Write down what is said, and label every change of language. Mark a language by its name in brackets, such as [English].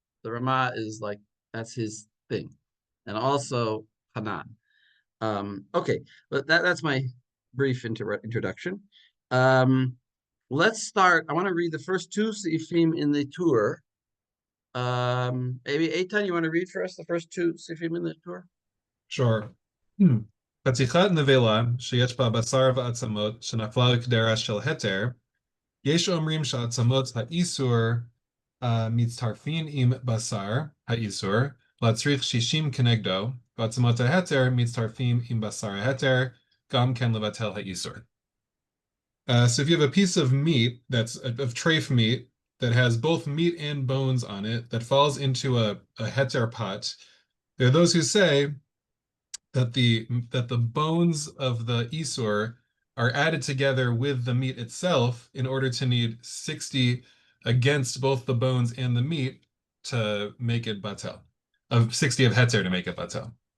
[English] The Ramah is like that's his thing. And also Hanan. Okay, but that's my brief introduction. Um, let's start. I want to read the first two sifim in the tour. Maybe Eitan, you want to read for us the first two sifim in the tour? Sure. [Hebrew] חתיכת נבלה שיש בה בשר ועצמות שנפלה לקדרה של התר, יש אומרים שעצמות האיסור מצטרפים עם בשר האיסור, להצריך 60 כנגדו, ועצמות ההתר מצטרפים עם בשר ההתר, גם כן לבטל האיסור. [English] So if you have a piece of meat that's of treif meat that has both meat and bones on it that falls into a heter pot, there are those who say that the bones of the isur are added together with the meat itself in order to need 60 against both the bones and the meat to make it batel, of 60 of heter to make it batel.